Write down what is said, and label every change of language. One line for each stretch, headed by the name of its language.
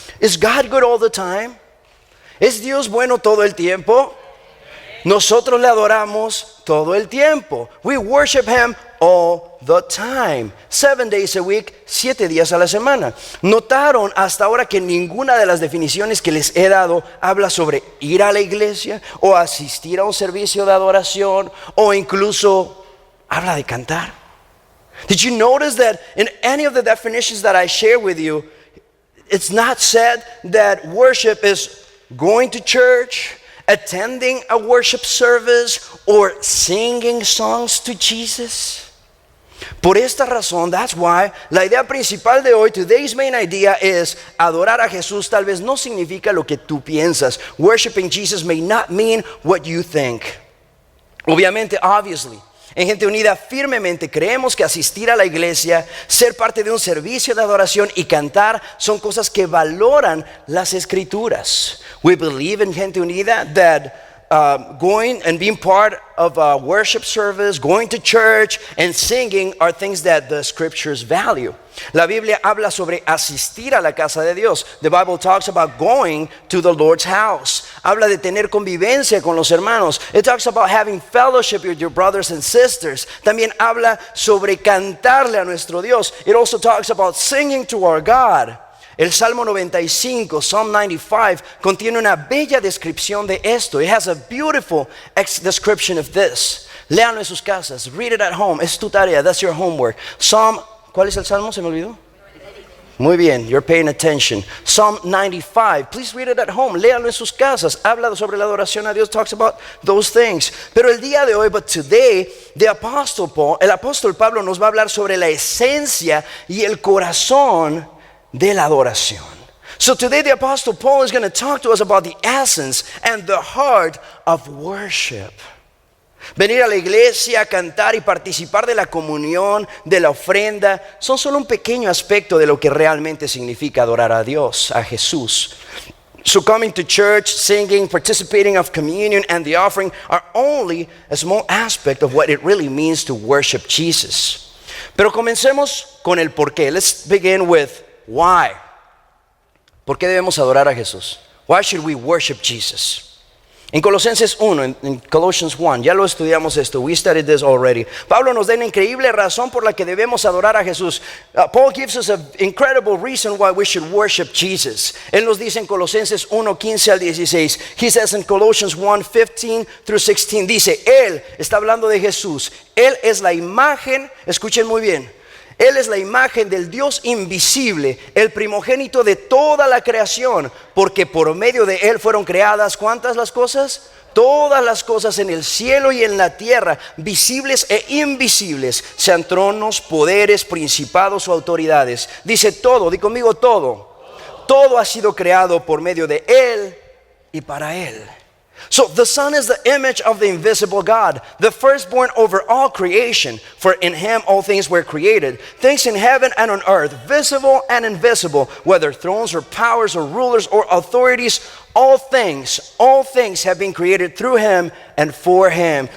English: Is God good all the time?
Spanish: ¿Es Dios bueno todo el tiempo? Nosotros le adoramos todo el tiempo.
English: We worship Him all the time. 7 days a week,
Spanish: 7 días a la semana. Notaron hasta ahora que ninguna de las definiciones que les he dado habla sobre ir a la iglesia o asistir a un servicio de adoración o incluso habla de cantar.
English: Did you notice that in any of the definitions that I share with you, it's not said that worship is going to church, attending a worship service, or singing songs to Jesus?
Spanish: Por esta razón,
English: that's why,
Spanish: la idea principal de hoy,
English: today's main idea is,
Spanish: adorar a Jesús tal vez no significa lo que tú piensas.
English: Worshiping Jesus may not mean what you think.
Spanish: Obviamente,
English: obviously,
Spanish: En Gente Unida firmemente creemos que asistir a la iglesia, ser parte de un servicio de adoración y cantar son cosas que valoran las escrituras.
English: We believe in Gente Unida that going and being part of a worship service, going to church and singing are things that the scriptures value.
Spanish: La Biblia habla sobre asistir a la casa de Dios.
English: The Bible talks about going to the Lord's house.
Spanish: Habla de tener convivencia con los hermanos.
English: It talks about having fellowship with your brothers and sisters.
Spanish: También habla sobre cantarle a nuestro Dios.
English: It also talks about singing to our God.
Spanish: El Salmo 95, Psalm 95, contiene una bella descripción de esto.
English: It has a beautiful description of this.
Spanish: Léanlo en sus casas.
English: Read it at home.
Spanish: Es tu tarea.
English: That's your homework.
Spanish: ¿Cuál es el Salmo? ¿Se me olvidó? Muy bien,
English: you're paying attention. Psalm 95, please read it at home.
Spanish: Léanlo en sus casas. Habla sobre la adoración a Dios.
English: Talks about those things.
Spanish: Pero el día de hoy,
English: but today,
Spanish: el apóstol Pablo nos va a hablar sobre la esencia y el corazón de la adoración.
English: So today the Apostle Paul is going to talk to us about the essence and the heart of worship.
Spanish: Venir a la iglesia, cantar y participar de la comunión, de la ofrenda, son solo un pequeño aspecto de lo que realmente significa adorar a Dios, a Jesús.
English: So coming to church, singing, participating of communion and the offering are only a small aspect of what it really means to worship Jesus.
Spanish: Pero comencemos con el por qué.
English: Let's begin with why.
Spanish: ¿Por qué debemos adorar a Jesús?
English: Why should we worship Jesus?
Spanish: En Colosenses 1, en Colossians 1, ya lo estudiamos esto.
English: We studied this already.
Spanish: Pablo nos da una increíble razón por la que debemos adorar a Jesús.
English: Paul gives us an incredible reason why we should worship Jesus.
Spanish: Él nos dice en Colosenses 1, 15 al 16.
English: He says in Colossians 1, 15 through 16.
Spanish: Dice, Él, está hablando de Jesús. Él es la imagen, escuchen muy bien. Él es la imagen del Dios invisible, el primogénito de toda la creación, porque por medio de Él fueron creadas, ¿cuántas las cosas? Todas las cosas en el cielo y en la tierra, visibles e invisibles, sean tronos, poderes, principados o autoridades. Dice todo, di conmigo todo. Todo ha sido creado por medio de Él y para Él.
English: So the Son is the image of the invisible God, the firstborn over all creation. For in Him all things were created, things in heaven and on earth, visible and invisible, whether thrones or powers or rulers or authorities, all things have been created through Him and for Him.